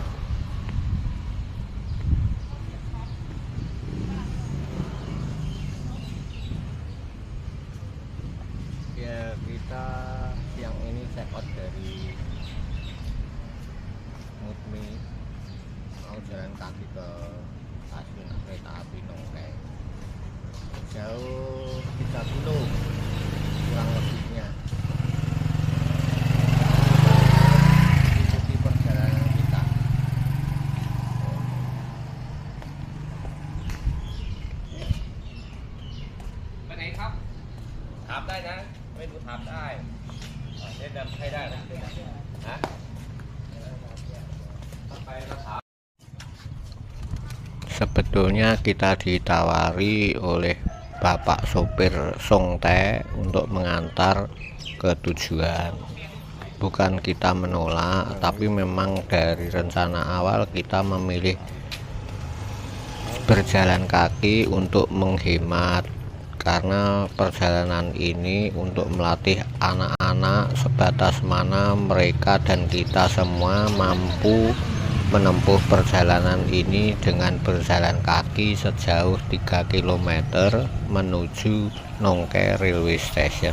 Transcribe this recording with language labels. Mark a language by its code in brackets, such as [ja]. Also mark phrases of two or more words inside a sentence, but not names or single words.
[id] Ya, kita siang ini [en] check out [id] dari Mutmi, mau jalan kaki ke stasiun kereta api Nongke. Jauh 3 kilo kurang lebihnya. Ikuti perjalanan kita. [th] ไปไหนครับถามได้นะไม่รู้ถามได้แนะนำให้ได้นะฮะไปแล้วถาม [id] Sebetulnya kita ditawari oleh Bapak sopir Songte untuk mengantar ke tujuan. Bukan kita menolak, tapi memang dari rencana awal kita memilih berjalan kaki untuk menghemat, karena perjalanan ini untuk melatih anak-anak sebatas mana mereka dan kita semua mampu menempuh perjalanan ini dengan berjalan kaki sejauh 3 km menuju Nongke Railway Station.